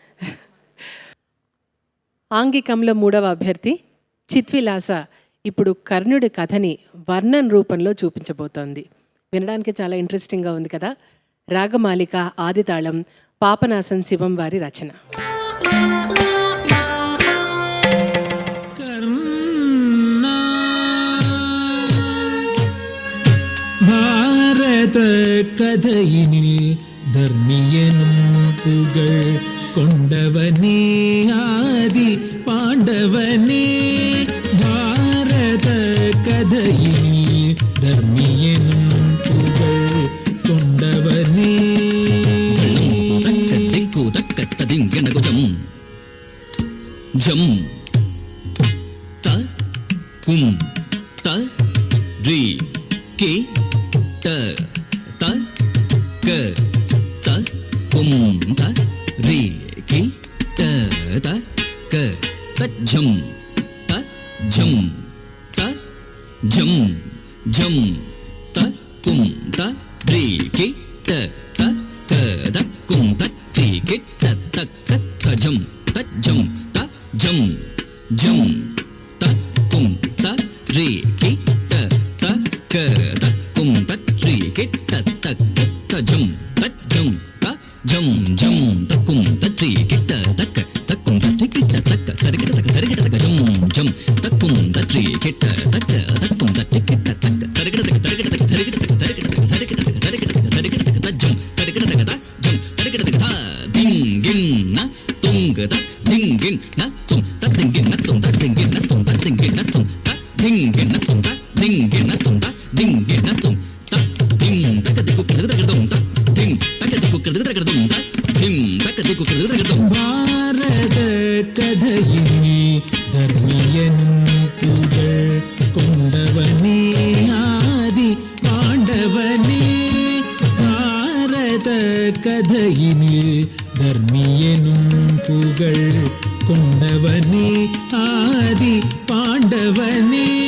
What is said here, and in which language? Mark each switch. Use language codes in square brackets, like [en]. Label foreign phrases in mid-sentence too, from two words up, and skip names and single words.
[te] ఆంగికంలో మూడవ అభ్యర్థి చిత్విలాస ఇప్పుడు కర్ణుడి కథని వర్ణన్ రూపంలో చూపించబోతోంది. వినడానికి చాలా ఇంట్రెస్టింగ్గా ఉంది కదా. రాగమాలిక ఆదితాళం, పాపనాశం శివం వారి రచన. [ml] ഭാരത കഥയിനിൽ ധർമ്മിയനും പുകൾ കൊണ്ടവനേ ആദി പാണ്ഡവനേ. ഭാരത കഥയിനിൽ ധർമ്മിയനും പുകൾ കൊണ്ടവനേ. ജം ത കും ത രി ki ta ta ka ta kum ta ri ki ta ta ka ta jam ta jam ta jam jam ta kum ta ri ki ta ta ka ta kum ta ri ki ta ta ka ta jam ta jam ta jam jam ta kum ta ri ki ta ta ka ta kum ta ri ki ta ta ka ta jam ta jam ta jam jam ta kum ta ri ki ta ta ka ta kum ta ri ki ta ta ka ta ri ki ta ka ta ri ki ta ka jam jam ta kum ta ri ki ta ta ka ta kum ta ri ki ta ta ka ta ri ki ta ka ta ri ki ta ka ta ri ki ta ka ta ri ki ta ka ta ri ki ta ka ta ri ki ta ka ta ri ki ta ka ta jam ta ri ki ta ka ta jam ta ri ki ta ka ta ding gin na tung ga ta ding gin na tung ta ding gin na tung ta ding gin na tung ta ding gin na tung ta ding gin na tung ta ding gin na tung ta ding gin na tung ta ding ta ka di ku ka da ka dum ta ding ta ka di ku ka da ka dum ta ding ta ka di ku ka da ka dum. ഭാരത കഥയിനിൽ ധർമ്മിയനും പുകൾ കൊണ്ടവനേ ആദി പാണ്ഡവനേ. ഭാരത കഥയിനിൽ ധർമ്മിയനും പുകൾ കൊണ്ടവനേ ആദി പാണ്ഡവനേ.